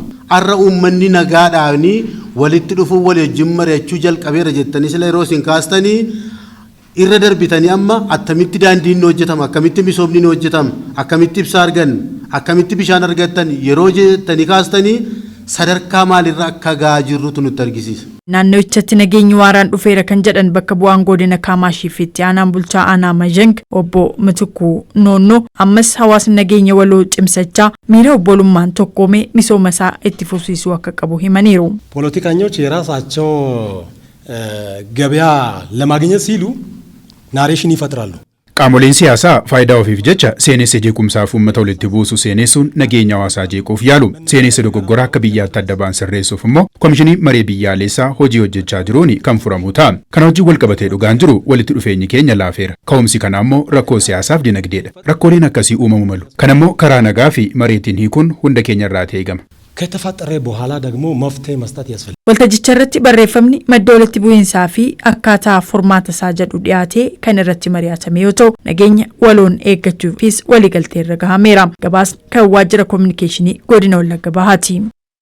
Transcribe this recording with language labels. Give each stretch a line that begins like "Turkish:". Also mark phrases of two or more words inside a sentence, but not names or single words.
Oromo: Arra uummanni nagaadhaani walitti dhufuu waliin mari'achuu jalqabeera jettanii sila yeroo isin kaastanii irra darbitanii amma attamitti daandiin hojjetama akkamitti misoomni hojjetama akkamitti ibsaa argan akkamitti bishaan argattan yeroo jettanii kaastanii sadarkaa maalirra akka gahaa jirrutu nutti argisiisa. Naannochatti nageenyi waaraan dhufeera kan jedhan bakka bu'aan godina Kaamaashii fi itti aanaan bulchaa aanaa Majeng obbo Mitikuu Noonnoo ammas hawaasni nageenya waloo cimsachaa miira obbolummaan tokkoomee misooma isaa itti fufsiisuu akka qabu himaniiru.
Amharic: ፖለቲከኞች የራሳቸው ገበያ ለማግኘት ሲሉ ናሬሽን ይፈጥራሉ።
Oromo: Qaamoleen siyaasaa faayidaa ofiif jecha seenessa jeequmsaaf uummata walitti buusu seenessuun nageenya hawaasaa jeequuf yaalu. Seenessa dogoggoraa akka biyyaatti adda ba'an sirreessuuf immoo komishinii maree biyyaalessaa hojii hojjechaa jiruun kan furamu ta'a. Kana hojii wal qabatee dhugaan jiru walitti dhufeenyi keenya laafeera. Ka'umsi kana immoo rakkoo siyaasaaf dinagdeedha. Rakkooleen akkasii uumamu malu. Kana immoo karaa nagaa fi mareetiin hiikuun hunda keenya irraa eegama.
Amharic: ከተፈጠረ በኋላ ደግሞ መፍትሄ መስጠት ያስፈልጋል.
Oromo: Waltajjicha irratti barreeffamni madda walitti bu'iinsaa fi akkaataa furmaata isaa jedhu dhiyaatee kan irratti mari'atame yoo ta'u nageenya waloon eeggachuufis waliigaltee irra gahameera. Gabaasni kan waajjira kominikeeshinii godina Wallagga Bahaati.